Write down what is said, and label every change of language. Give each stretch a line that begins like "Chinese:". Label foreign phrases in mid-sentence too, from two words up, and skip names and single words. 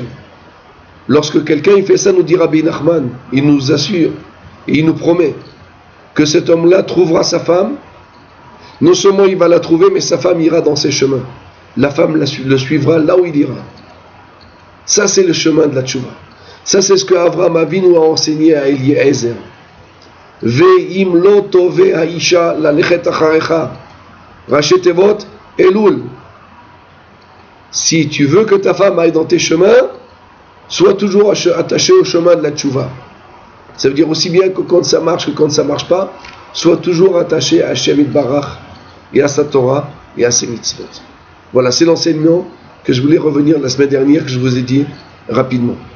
French: Lorsque quelqu'un il fait ça, nous dit Rabbi Nachman, il nous assure et il nous promet que cet homme-là trouvera sa femme. Non seulement il va la trouver, mais sa femme ira dans ses chemins. La femme le suivra là où il ira. Ça, c'est le chemin de la tchouva. Ça, c'est ce que Avraham Avinu a enseigné à Eliezer.
Hebrew: ואם לא תאבה האשה ללכת אחריך. ראשי תיבות, אלול.
French: Si tu veux que ta femme aille dans tes chemins, sois toujours attaché au chemin de la tchouva. Ça veut dire aussi bien que quand ça marche que quand ça marche pas, sois toujours attaché à
Hebrew: השם יתברך
French: et à sa Torah et à ses mitzvot. Voilà, c'est l'enseignement que je voulais revenir la semaine dernière, que je vous ai dit rapidement.